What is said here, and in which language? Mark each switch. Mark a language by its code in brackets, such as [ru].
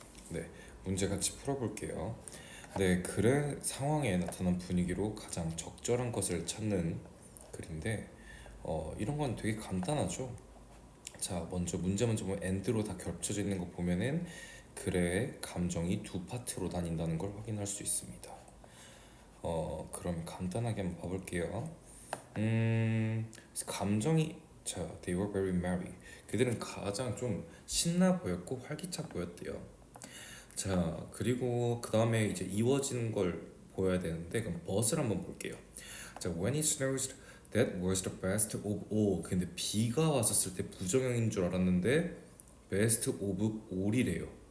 [ko] 네, 문제 같이 풀어볼게요. 네, 글의 상황에 나타난 분위기로 가장 적절한 것을 찾는 글인데 이런 건 되게 간단하죠. 자, 문제 먼저 보면 and로 다 겹쳐져 있는 거 보면은 글의 감정이 두 파트로 나뉜다는 걸 확인할 수 있습니다. 그러면 간단하게 한번 봐볼게요. 감정이 [en] they were very merry. [ko] 그들은 가장 좀 신나 보였고 활기차 보였대요. 자, 그리고 그 다음에 이제 이어지는 걸 보여야 되는데 그럼 but을 한번 볼게요. 자, [en] when it snows, that was the best of all. [ko] 근데 비가 왔었을 때 부정형인 줄 알았는데 best of all이래요.